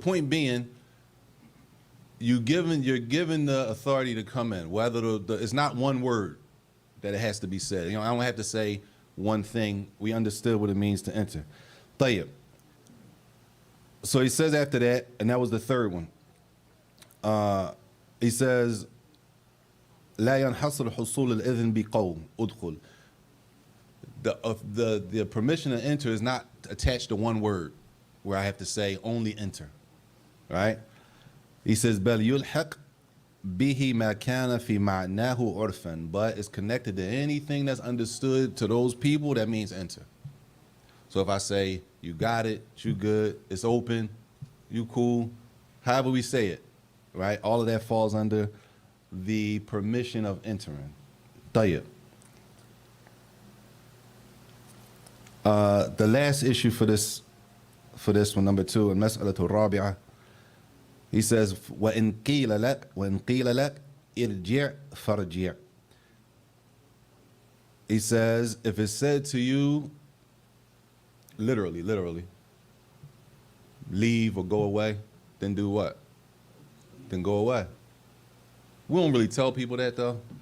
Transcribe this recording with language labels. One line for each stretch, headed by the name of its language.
English: Point being, you're given the authority to come in. Whether it's not one word that it has to be said. You know, I don't have to say one thing. We understood what it means to enter. Tayyib. So he says after that, and that was the third one.
Arabic: He says, لا ينحصر حصول الإذن بقول ادخل.
English: the permission to enter is not attached to one word, where I have to say only enter, right? He says بل يلحق به ما كان في معناه عرفا, but it's connected to anything that's understood to those people. That means enter. So if I say you got it, you good, it's open, you cool, however we say it, right? All of that falls under the permission of entering. طيب. The last issue for this one, number 2, المسألة الرابعة.
Arabic: He says, وإن قيل لك ارجع فارجع.
English: He says, if it's said to you, literally, leave or go away, then do what? Then go away. We don't really tell people that though.